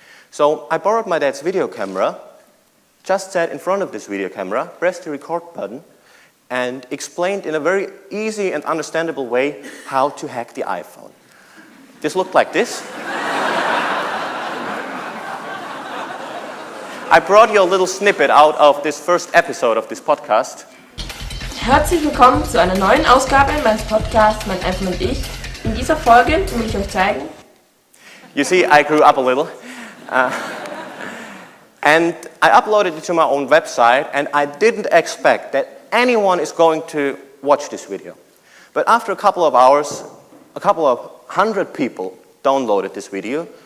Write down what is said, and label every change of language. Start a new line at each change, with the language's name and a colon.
English: So I borrowed my dad's video camera, just sat in front of this video camera, pressed the record button, and explained in a very easy and understandable way how to hack the iPhone. This looked like this. I brought you a little snippet out of this first episode of this podcast.
German: Herzlich willkommen zu einer neuen Ausgabe meines Podcasts Mein iPhone und ich. In dieser Folge will ich euch zeigen.
English: You see, I grew up a little. And I uploaded it to my own website, and I didn't expect that anyone is going to watch this video. But after a couple of hours, a couple of hundred people downloaded this video.